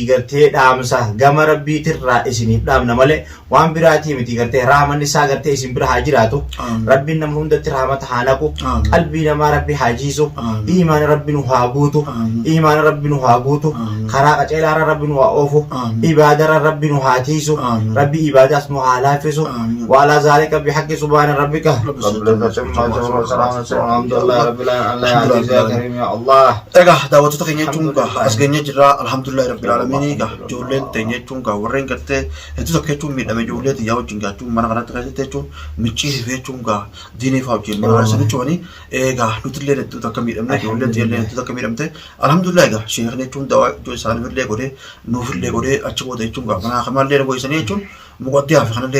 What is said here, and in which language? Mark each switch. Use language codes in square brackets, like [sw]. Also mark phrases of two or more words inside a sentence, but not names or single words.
[om] gartee dhaamsa gama rabbiitirraa isiniif dhaamna malee waan biraatii miti gartee raamanni isaa gartee isin bira haa jiraatu rabbiin nama hundatti raamata haa naqu qalbii namaa rabbi haa jiisu iimaana rabbi nu haa guutu iimaana rabbi nu haa guutu karaa qaceelaara rabbi nu haa oofu ibaadara rabbi nu haa tiisu rabbi ibaadaas nu haa laaffisu [ar] وعلى ذلك بحق سبحان ربك الله [om] egaa daawwattoota keenya jechuun as geenye jirra [ar] الحمد لله رب العالمين [om] ijoolleen teenya jechuun warreen gartee hedduu tokko jechuun miidhame ijoollee xiyyaa wajjin jechuun mana kanatti keessatti jechuun micciirifee jechuun diinii fa'aa wajjin mana sana jechuun egaa nutillee hedduu tokko miidhamne ijoolleen xiyyaa hedduu tokko miidhamte alhamdulillah egaa sheekni jechuun dawaa ijoo isaaniifillee godhee nuufillee godhee achi booda jechuun mana kamallee goysanii jechuun muqaddiyaa fi kanallee